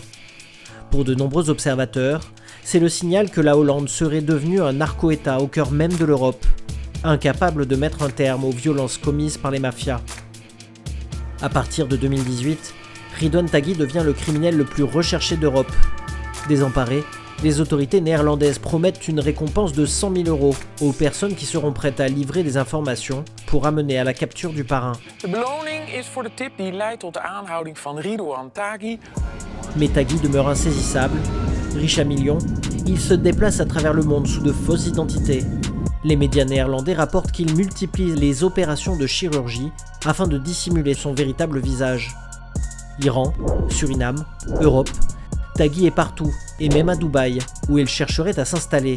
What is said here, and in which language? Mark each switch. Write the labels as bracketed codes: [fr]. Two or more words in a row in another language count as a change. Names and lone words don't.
[fr] Pour de nombreux observateurs, c'est le signal que la Hollande serait devenue un narco-État au cœur même de l'Europe, incapable de mettre un terme aux violences commises par les mafias. À partir de 2018, Ridwan Taghi devient le criminel le plus recherché d'Europe. Désemparées, les autorités néerlandaises promettent une récompense de 100 000 € aux personnes qui seront prêtes à livrer des informations pour amener à la capture du parrain. [nl] De beloning is voor de tip die leidt tot de aanhouding van Ridwan Taghi. [fr] Mais Taghi demeure insaisissable. Riche à millions, il se déplace à travers le monde sous de fausses identités. Les médias néerlandais rapportent qu'il multiplie les opérations de chirurgie afin de dissimuler son véritable visage. Iran, Suriname, Europe, Taghi est partout, et même à Dubaï, où il chercherait à s'installer.